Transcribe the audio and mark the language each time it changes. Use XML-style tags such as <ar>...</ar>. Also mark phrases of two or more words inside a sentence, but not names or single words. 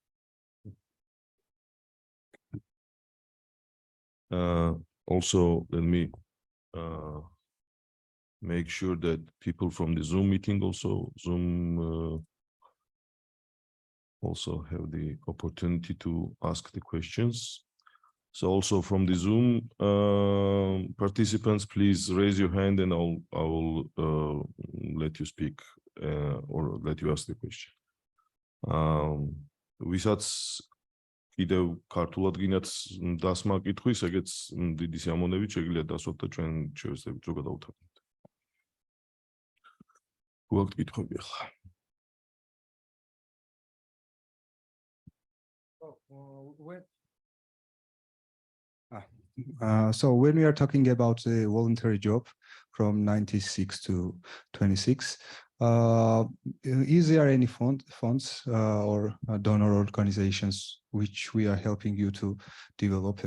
<en>Also, let me make sure that people from the Zoom meeting also have the opportunity to ask the questions. So also from the Zoom participants, please raise your hand and I will let you speak or let you ask the question.</en> <ka>Ვისაც კიდევ ქართულად გინათ დასმა კითხვის, ეგეც დიდი სიამოვნებით შეგიძლიათ დასვათ და ჩვენ შევეცდებით რომ გადავუთანთ. თუ აქვთ კითხვები ახლა.</ka> <en>So when we are talking about the voluntary job from 96 to 26, is there any funds or donor organizations which we are helping you to develop?</en>